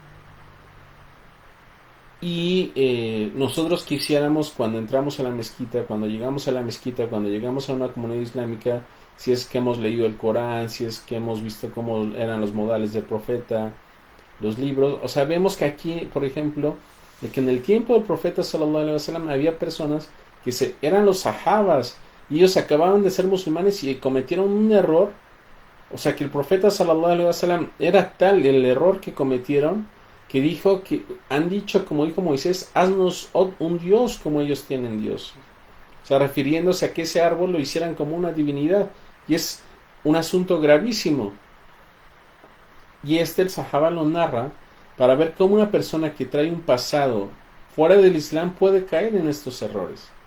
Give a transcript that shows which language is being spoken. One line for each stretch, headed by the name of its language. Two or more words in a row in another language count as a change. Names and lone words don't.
Spanish: Y nosotros quisiéramos, cuando entramos a la mezquita, cuando llegamos a la mezquita, cuando llegamos a una comunidad islámica, si es que hemos leído el Corán, si es que hemos visto cómo eran los modales del profeta, los libros, o sea, vemos que aquí, por ejemplo, de que en el tiempo del profeta
Arabic: صلى الله عليه وسلم
Spanish: había personas que eran los sahabas, y ellos acababan de ser musulmanes y cometieron un error. O sea que el profeta
Arabic: صلى الله عليه وسلم
Spanish: era tal el error que cometieron, que dijo que han dicho, como dijo Moisés, haznos un Dios como ellos tienen Dios. O sea, refiriéndose a que ese árbol lo hicieran como una divinidad. Y es un asunto gravísimo. Y el Sahaba lo narra para ver cómo una persona que trae un pasado fuera del Islam puede caer en estos errores.